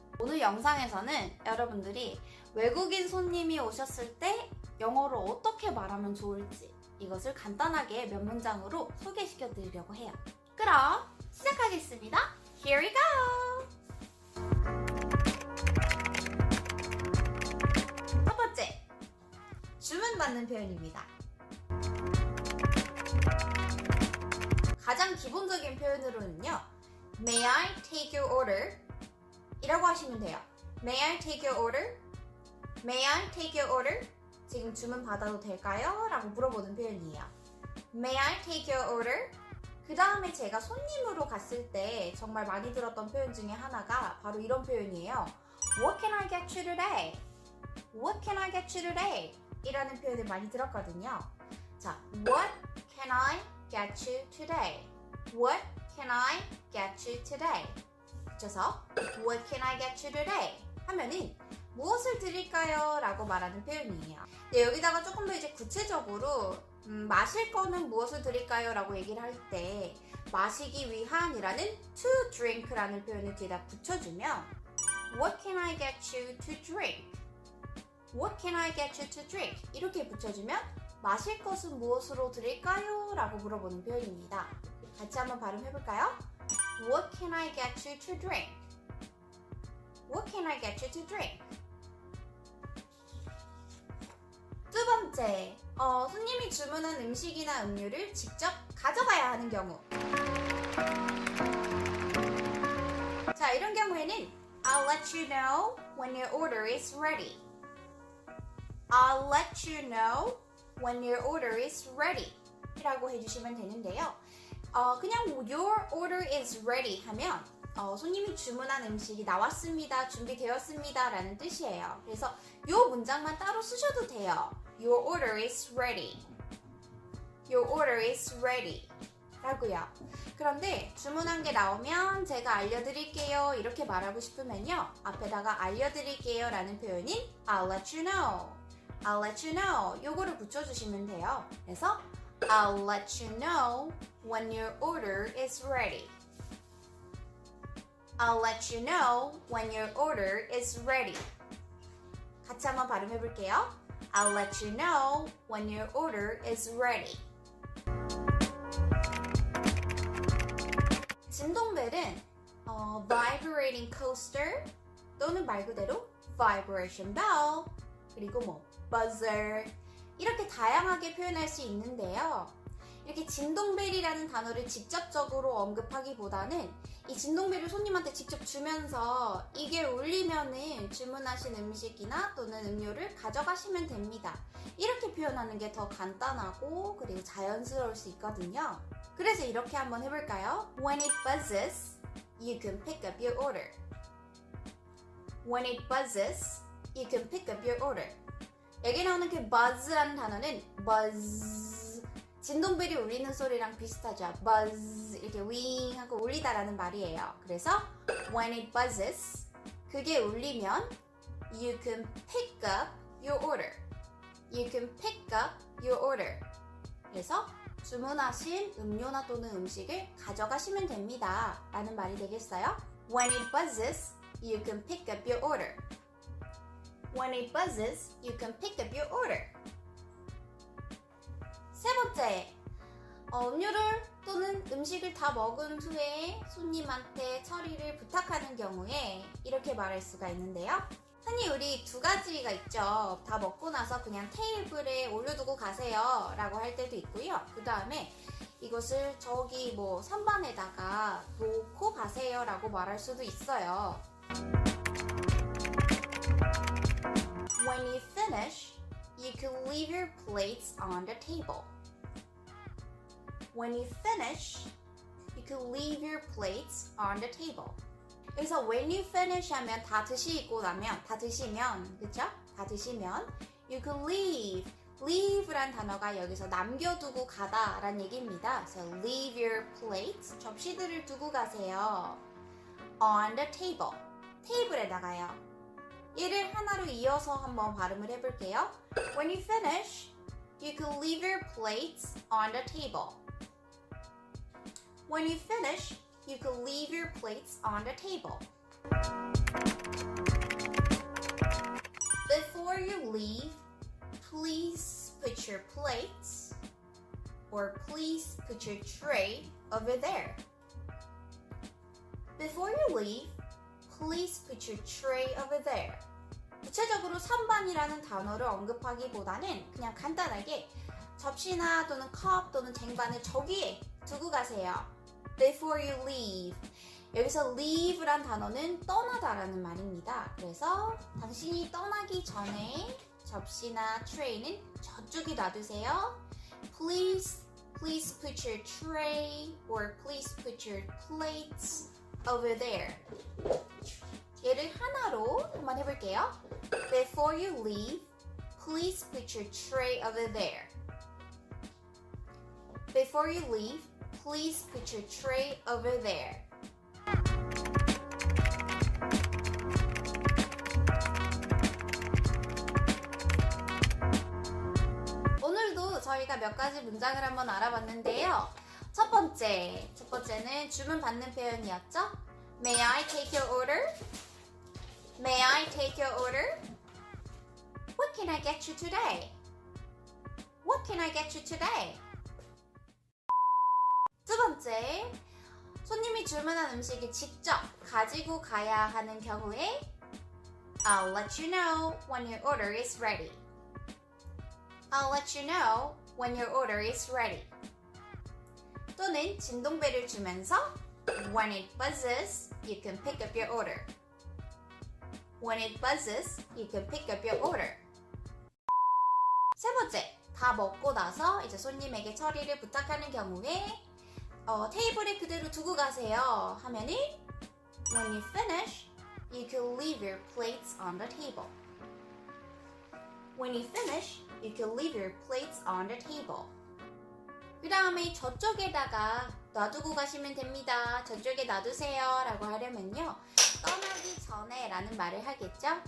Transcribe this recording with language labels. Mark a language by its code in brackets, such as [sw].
[ko] 오늘 영상에서는 여러분들이 외국인 손님이 오셨을 때 영어로 어떻게 말하면 좋을지 이것을 간단하게 몇 문장으로 소개시켜 드리려고 해요. 그럼 시작하겠습니다. [en] Here we go! [ko] 첫 번째, 주문받는 표현입니다. 가장 기본적인 표현으로는요, [en] May I take your order? [ko] 이라고 하시면 돼요. [en] May I take your order? May I take your order? [ko] 지금 주문 받아도 될까요? 라고 물어보는 표현이에요. [en] May I take your order? [ko] 그 다음에 제가 손님으로 갔을 때 정말 많이 들었던 표현 중에 하나가 바로 이런 표현이에요. [en] What can I get you today? What can I get you today? [ko] 이라는 표현을 많이 들었거든요. [en] 자, What can I get you today? What can I get you today? [ko] 붙여서 [en] What can I get you today? [ko] 하면은 무엇을 드릴까요? 라고 말하는 표현이에요. 네, 여기다가 조금 더 이제 구체적으로 마실 거는 무엇을 드릴까요? 라고 얘기를 할 때 마시기 위한이라는 to drink라는 표현을 뒤에다 붙여주면 [en] What can I get you to drink? What can I get you to drink? [ko] 이렇게 붙여주면 마실 것은 무엇으로 드릴까요? 라고 물어보는 표현입니다. 같이 한번 발음해볼까요? [en] What can I get you to drink? What can I get you to drink? [ko] 두 번째, 손님이 주문한 음식이나 음료를 직접 가져가야 하는 경우. [en] 자, [ko] 이런 경우에는 [en] I'll let you know when your order is ready. I'll let you know when your order is ready. [ko] 이라고 해주시면 되는데요. 그냥 [en] your order is ready [ko] 하면 손님이 주문한 음식이 나왔습니다, 준비되었습니다 라는 뜻이에요. 그래서 이 문장만 따로 쓰셔도 돼요. [en] Your order is ready. Your order is ready. [ko] 라고요. 그런데 주문한 게 나오면 제가 알려드릴게요 이렇게 말하고 싶으면요, 앞에다가 알려드릴게요 라는 표현인 [en] I'll let you know. I'll let you know. [ko] 요거를 붙여주시면 돼요. 그래서 [en] I'll let you know when your order is ready. I'll let you know when your order is ready. [ko] 같이 한번 발음해 볼게요. [en] I'll let you know when your order is ready. [ko] 진동벨은 vibrating coaster 또는 말 그대로 vibration bell 그리고 buzzer 이렇게 다양하게 표현할 수 있는데요. 이렇게 진동벨이라는 단어를 직접적으로 언급하기보다는 이 진동벨을 손님한테 직접 주면서 이게 울리면은 주문하신 음식이나 또는 음료를 가져가시면 됩니다. 이렇게 표현하는 게 더 간단하고 그리고 자연스러울 수 있거든요. 그래서 이렇게 한번 해볼까요? [en] When it buzzes, you can pick up your order. When it buzzes, you can pick up your order. [ko] 여기 나오는 그 buzz라는 단어는 buzz 진동벨이 울리는 소리랑 비슷하죠. buzz 이렇게 윙 하고 울리다라는 말이에요. [en] 그래서 when it buzzes [ko] 그게 울리면 [en] you can pick up your order. You can pick up your order. [ko] 그래서 주문하신 음료나 또는 음식을 가져가시면 됩니다 라는 말이 되겠어요. [en] When it buzzes you can pick up your order. When it buzzes you can pick up your order. [ko] 세 번째, 음료를 또는 음식을 다 먹은 후에 손님한테 처리를 부탁하는 경우에 이렇게 말할 수가 있는데요. 흔히 우리 두 가지가 있죠. 다 먹고 나서 그냥 테이블에 올려두고 가세요 라고 할 때도 있고요. 그 다음에 이것을 저기 선반에다가 놓고 가세요 라고 말할 수도 있어요. [en] When you finish, you can leave your plates on the table. When you finish, you can leave your plates on the table. [ko] 여기서 [en] when you finish [ko] 하면 다 드시고 나면, 다 드시면, 그쵸? 다 드시면 [en] you can leave. [ko] leave란 단어가 여기서 남겨두고 가다 라는 얘기입니다. 그래서 [en] leave your plates, [ko] 접시들을 두고 가세요. [en] on the table. [ko] 테이블에다가요. 얘를 하나로 이어서 한번 발음을 해볼게요. [en] When you finish, you can leave your plates on the table. When you finish, you can leave your plates on the table. Before you leave, please put your plates or please put your tray over there. Before you leave, please put your tray over there. [ko] 구체적으로 선반이라는 단어를 언급하기보다는 그냥 간단하게 접시나 또는 컵 또는 쟁반을 저기에 두고 가세요. [en] Before you leave. [ko] 여기서 leave란 단어는 떠나다라는 말입니다. 그래서 당신이 떠나기 전에 접시나 트레이는 저쪽에 놔두세요. [en] Please put your tray or please put your plates over there. [ko] 얘를 하나로 한번 해볼게요. [en] Before you leave, please put your tray over there. Before you leave, please put your tray over there. [ko] 오늘도 저희가 몇 가지 문장을 한번 알아봤는데요. 첫 번째는 주문 받는 표현이었죠. [en] May I take your order? May I take your order? What can I get you today? What can I get you today? [ko] 두 번째, 손님이 주문한 음식을 직접 가지고 가야 하는 경우에 [en] I'll let you know when your order is ready. I'll let you know when your order is ready. [ko] 또는 진동벨을 주면서 [en] When it buzzes, you can pick up your order. When it buzzes, you can pick up your order. [ko] 세 번째, 다 먹고 나서 이제 손님에게 처리를 부탁하는 경우에 테이블에 그대로 두고 가세요 하면은 [en] When you finish, you can leave your plates on the table. When you finish, you can leave your plates on the table. [ko] 그 다음에 저쪽에다가 놔두고 가시면 됩니다. 저쪽에 놔두세요 라고 하려면요. 떠나기 전에 라는 말을 하겠죠.